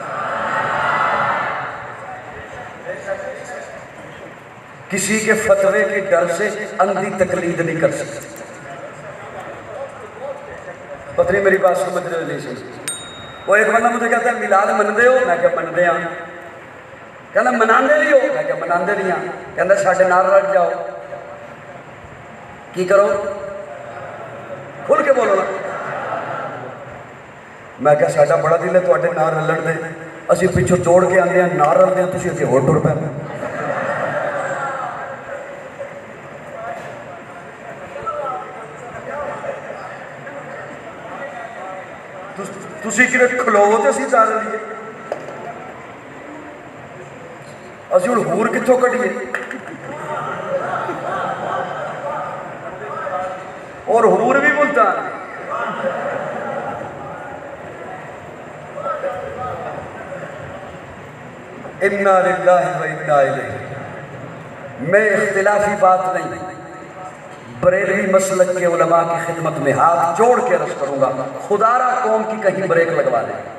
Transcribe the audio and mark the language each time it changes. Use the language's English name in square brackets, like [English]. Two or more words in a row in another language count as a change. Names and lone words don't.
[Urdu] کسی کے فتوے کے ڈر سے اندھی تقلید نہیں کر سکتے. پتہ نہیں میری بات سمجھ رہے نہیں سمجھ. وہ ایک بندہ مجھے کہتا ہے میلاد [Punjabi] مندے ہو؟ میں کہا مندے ہاں. کہنا مناندے نہیں ہو؟ میں کہا مناندے نہیں ہاں. کہنا ساڈے نال رل جاؤ. کی کرو؟ کھل کے بولو نا. میں کہا ساڈا بڑا دل ہے تواڈے نال رلن دے. اسی پچھوں توڑ کے آندے ہیں نال رلدے ہیں تسی اگے ہور ٹر پے. تسی کدھر کھلوو تے اسی چل لیے. اسی ہن ہور کتھوں کڈیے؟ [Urdu] اور حور بھی ملتان. [Arabic] انا للہ و انا الیہ. [Urdu] میں اختلافی بات نہیں، بریلوی مسلک کے علماء کی خدمت میں ہاتھ جوڑ کے عرض کروں گا خدا را قوم کی کہیں بریک لگوا لیں.